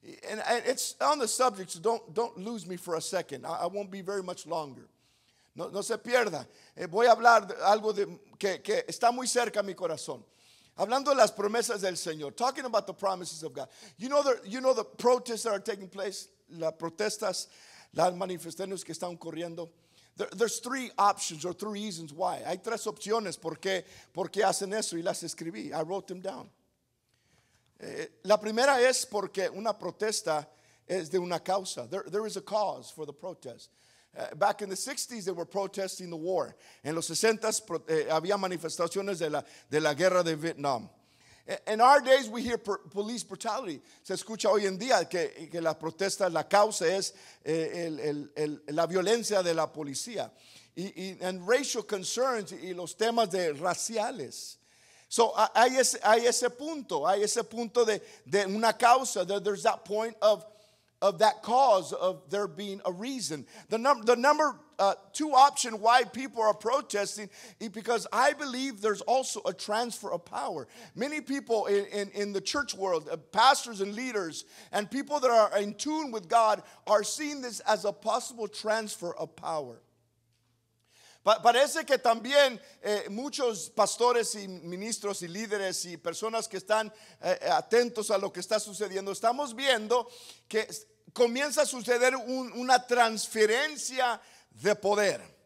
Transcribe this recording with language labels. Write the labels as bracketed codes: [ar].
[en] And it's on the subject, so don't lose me for a second. I won't be very much longer. [es] No se pierda. Voy a hablar de algo que está muy cerca a mi corazón. Hablando de las promesas del Señor. [en] Talking about the promises of God. You know the protests that are taking place. [es] Las protestas, las manifestaciones que están ocurriendo. [en] There's three options or three reasons why. [es] Hay tres opciones por qué hacen eso y las escribí. [en] I wrote them down. [es] La primera es porque una protesta es de una causa. [en] There is a cause for the protest. Back in the 60s, they were protesting the war. [es] En los 60s había manifestaciones de la guerra de Vietnam. [en] In our days, we hear police brutality. [es] Se escucha hoy en día que la protesta, la causa es la violencia de la policía. [en] And racial concerns [es] y los temas raciales. So hay ese punto de una causa. [en] There's that point of that cause of there being a reason. The number two option why people are protesting is because I believe there's also a transfer of power. Many people in the church world, pastors and leaders, and people that are in tune with God are seeing this as a possible transfer of power. [es] Parece que también muchos pastores y ministros y líderes y personas que están atentos a lo que está sucediendo, estamos viendo que comienza a suceder una transferencia de poder.